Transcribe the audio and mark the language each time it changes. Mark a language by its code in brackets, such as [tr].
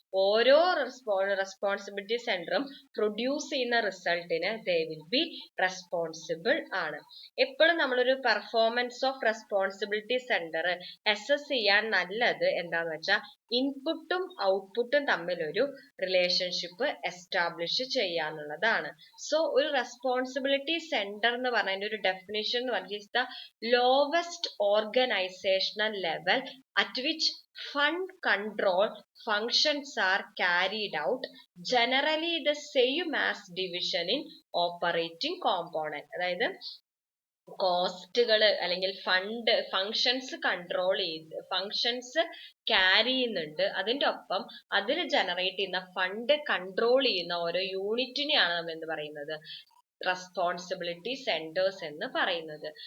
[ml] ഓരോ റെസ്പോൺസിബിലിറ്റി സെന്ററും പ്രൊഡ്യൂസ് ചെയ്യുന്ന റിസൾട്ടിന് [en] they will be responsible [ml] ആണ്. എപ്പോഴും നമ്മളൊരു performance of responsibility centre assess ചെയ്യാൻ നല്ലത് എന്താന്ന് വെച്ചാൽ ഇൻപുട്ടും ഔട്ട്പുട്ടും തമ്മിലൊരു റിലേഷൻഷിപ്പ് എസ്റ്റാബ്ലിഷ് ചെയ്യാന്നുള്ളതാണ്. സോ ഒരു റെസ്പോൺസിബിലിറ്റി സെന്റർ എന്ന് പറഞ്ഞതിന്റെ ഒരു ഡെഫിനിഷൻ എന്ന് പറഞ്ഞാൽ [en] The lowest organisational level at which fund control functions are carried out, generally the same as division in operating component. [ml] അതായത് കോസ്റ്റുകൾ അല്ലെങ്കിൽ ഫങ്ഷൻസ് കൺട്രോൾ ചെയ്ത് ഫങ്ഷൻസ് ക്യാരി ചെയ്യുന്നുണ്ട്, അതിന്റെ ഒപ്പം അതിൽ ജനറേറ്റ് ചെയ്യുന്ന ഫണ്ട് കൺട്രോൾ ചെയ്യുന്ന ഓരോ യൂണിറ്റിനെയാണ് നമ്മൾ എന്ത് പറയുന്നത്, റെസ്പോൺസിബിലിറ്റി സെന്റേഴ്സ് എന്ന് പറയുന്നത്.